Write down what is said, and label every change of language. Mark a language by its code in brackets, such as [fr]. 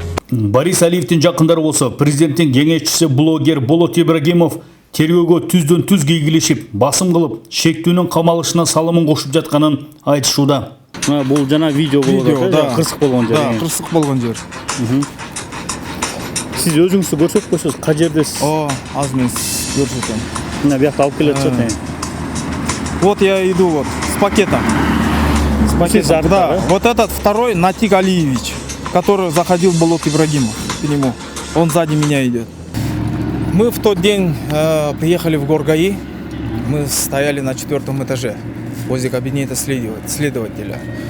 [ky] Борис Алиевдин жакындары болсо президенттин кеңешчиси блогер Болот Ибрагимов тергөөгө түздөн түз кийгилишип, басым кылып, шектүүнүн камалышына салымын кошуп жатканын айтышууда. Бул жана видео болот, да, кырсык болгон жер. Да, кырсык болгон жер. [kk] Сіз өзіңізді көрсетіп қойсаңыз, қай жердесіз? [ky] Азыр мен көрсөтөм. [kk] Мына бияқта алып келе жатат. [ru] Вот я иду вот с пакетом. Да, вот этот второй Натик Алиевич, который заходил в болот Ибрагимов к нему. Он сзади меня идет. Мы в тот день приехали в Горгаи. Мы стояли на 4-м этаже возле кабинета следователя.